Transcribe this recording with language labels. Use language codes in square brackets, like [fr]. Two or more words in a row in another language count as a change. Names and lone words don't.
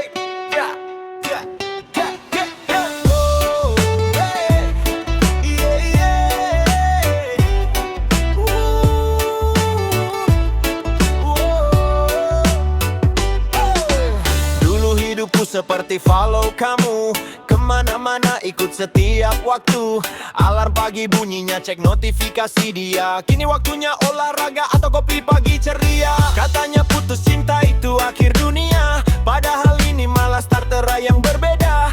[en] Yeah, yeah, yeah, yeah, yeah. Oh, hey. Yeah, yeah. [id] Dulu hidupku seperti follow kamu, kemana-mana ikut setiap waktu. Alarm pagi bunyinya cek notifikasi dia. Kini waktunya olahraga atau kopi pagi ceria. Katanya putus cinta itu akhir dunia, padahal ini malah starter yang berbeda.